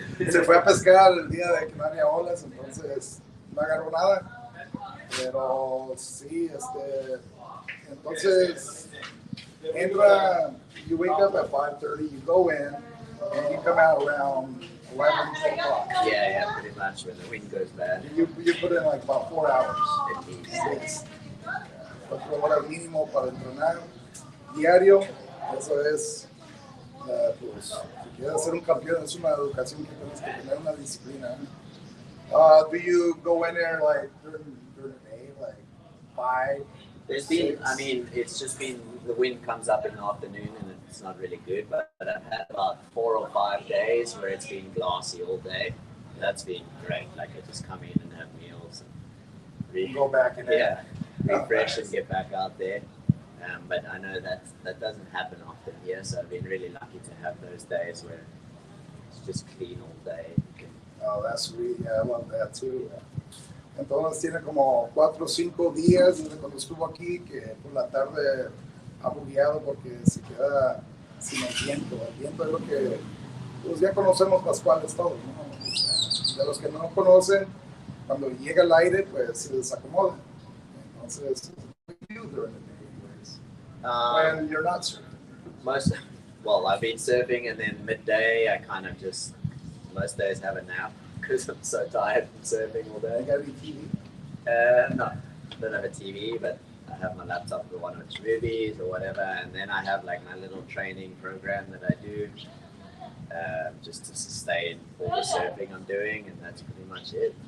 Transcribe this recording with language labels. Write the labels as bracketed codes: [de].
[es] Se fue a pescar el día de que no había olas, entonces no agarró nada. Pero sí, entonces entra, [en] you wake up at 5:30, you go in, and you come out around 11, 12 o'clock. Yeah, pretty much when the wind goes bad. You put in like about 4 hours. At least. Yes. [es] 4 horas mínimo para entrenar diario. Eso es, pues, si quieres ser un campeón, es una educación que tienes que tener, una disciplina. [en] Do you go in there like during the day, like 5? There's been, I mean, it's just been, the wind comes up in the afternoon and it's not really good, but I've had about 4 or 5 days where it's been glassy all day. That's been great. Like I just come in and have meals and go back in there. Yeah, refresh and get back out there. But I know that doesn't happen often here, so I've been really lucky to have those days where it's just clean all day. Oh, that's sweet. Yeah, I love that too. [es] Entonces tiene como 4 o 5 días desde cuando estuvo aquí que por la tarde ha bugueado porque se queda sin el viento. El viento es lo que pues ya conocemos Pascuales todos, ¿no? De los que no conocen, cuando llega el aire pues se desacomoda. Entonces, [en] what do you do during the day when you're not surfing? Well, I've been surfing and then midday I kind of just most days have a nap because I'm so tired from surfing all day. You got any TV? No, I don't have a TV, but I have my laptop for one or two movies or whatever, and then I have like my little training program that I do just to sustain all the surfing I'm doing, and that's pretty much it.